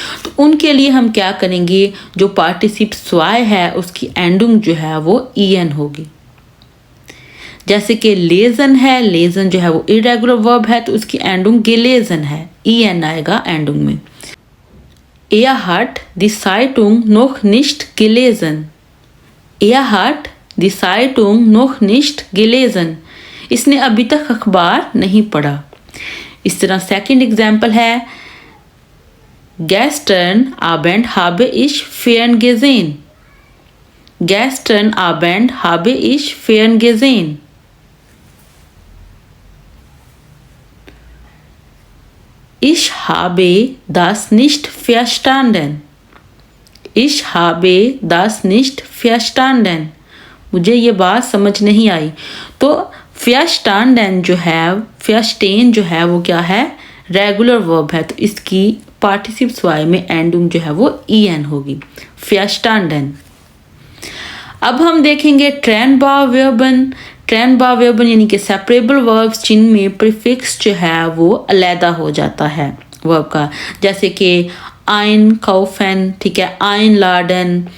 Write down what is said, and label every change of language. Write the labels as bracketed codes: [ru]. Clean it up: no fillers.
[hi] तो उनके लिए हम क्या करेंगे, जो पार्टिसिप स्वाय है उसकी एंडुंग जो है वो en होगी। जैसे कि लेजन है, लेजन जो है वो इरेगुलर वर्ब है तो उसकी एंडुंग गेलेजन है, en आएगा एंडुंग में। [de] Er hat die Zeitung noch nicht gelesen, Er hat die Zeitung noch nicht gelesen, [hi] इसने अभी तक अखबार नहीं पढ़ा। इस तरह सेकंड एग्जाम्पल है [de] Gestern Abend habe ich Fern gesehen, Gestern Abend habe ich Fern gesehen। Ich habe das nicht verstanden, Ich habe das nicht verstanden, [hi] मुझे ये बात समझ नहीं आई। तो verstanden जो है, verstehen जो है वो क्या है, रेगुलर वर्ब है, तो इसकी पार्टिसिप स्वाय में एंडुंग जो है वो en होगी, verstanden। अब हम देखेंगे ट्रेनबावर्बन। ट्रेनबावर्बन यानी कि सेपरेबल वर्ब्स जिनमें प्रीफिक्स जो है वो अलहदा हो जाता है वर्ब का, जैसे कि आइन काउफन, ठीक है, आइन लाडन।